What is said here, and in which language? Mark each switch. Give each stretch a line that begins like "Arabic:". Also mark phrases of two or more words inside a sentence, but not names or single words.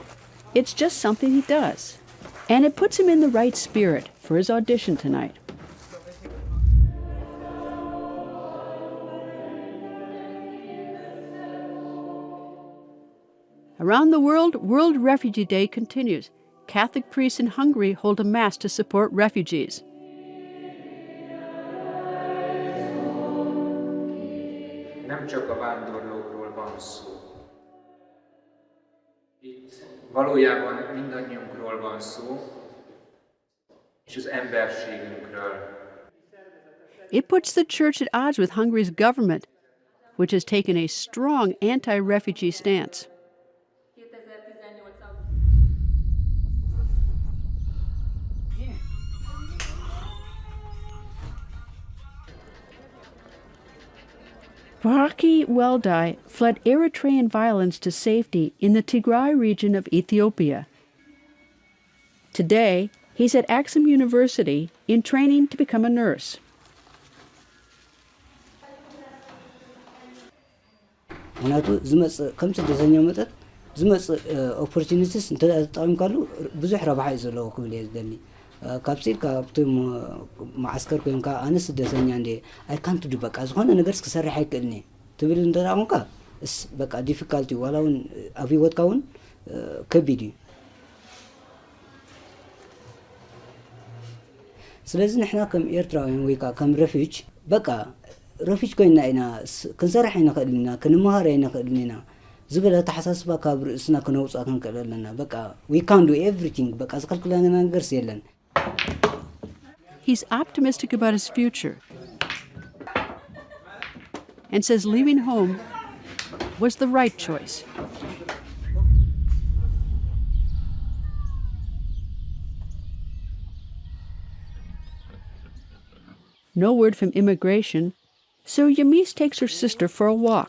English: It's just something he does. And it puts him in the right spirit for his audition tonight. Around the world, World Refugee Day continues. Catholic priests in Hungary hold a mass to support refugees.
Hungarian: Nem csak a vándorlókról van szó. Itt valójában mindannyiunkról van szó, és az emberségünkről.
English: It puts the church at odds with Hungary's government, which has taken a strong anti-refugee stance. Baraki Weldai fled Eritrean violence to safety in the Tigray region of Ethiopia. Today, he's at Axum University in training to become a nurse.
Tigrinya: ምክንያቱ ዝመፅእ ከም ስደተኛ መጠጥ ዝመጽእ ኦፖርቹኒቲስ እንተጠቂምካሉ ብዙሕ ረብሓ እዩ ዘለዎ ክብል እየ ዝደሊ ካብዚ ካብቶም ማዓስከር ኮይንካ ኣነ ስደተኛ እንደ
English: I can't do
Tigrinya: በቃ ዝኾነ ነገርስ ክሰርሕ ኣይክእልኒ ትብል እንተጠቂምካ እስ በቃ ዲፊካልቲ ዋላ እውን ኣብ ሂወትካ እውን ከቢድ እዩ ስለዚ ንሕና ከም ኤርትራውያን ወይ ከዓ ከም ረፊጅ በቃ ረፊጅ ኮይና ኢና ክንሰርሕ ኣይንኽእል ኢና ክንመሃር ኣይንኽእል ኢና ዝበለ ተሓሳስባ ካብ ርእስና ክነውፃ ክንክእል ኣለና በቃ
English: we can do everything
Tigrinya: በቃ ዝከልክለና ነገርስ የለን
English: He's optimistic about his future and says leaving home was the right choice. No word from immigration, so Yamis takes her sister for a walk.